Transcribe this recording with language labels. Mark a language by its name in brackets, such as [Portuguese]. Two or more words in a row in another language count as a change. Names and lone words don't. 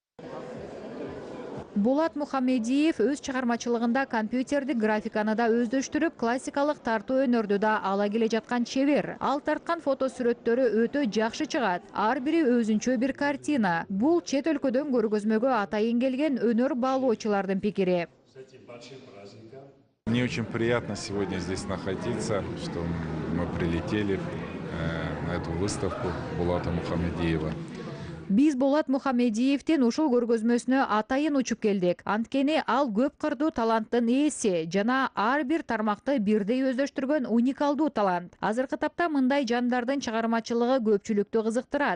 [Kyrgyz] Болат Мухамедиев өз чыгармачылыгында компьютердик графиканы да өздөштүрүп, классикалык тартуу өнөрдү да ала келе жаткан чебер. Ал тарткан фото сүрөттөрү өтө жакшы чыгат. Ар бири өзүнчө бир картина. Бул чет өлкөдөн көргөзмөгө атайын келген өнөр баалоочулардын пикири. [Russian] Мне очень приятно сегодня здесь находиться, что мы прилетели на эту выставку Булата Мухамедиева. [Kyrgyz] Биз Болат Мухамедиевдин ушул көргөзмөсүнө атайын учуп келдик. Анткени ал көп кырдуу таланттын ээси жана ар бир тармакты бирдей өздөштүргөн уникалдуу талант. Азыркы тапта мындай жандардын чыгармачылыгы көпчүлүктү кызыктырат.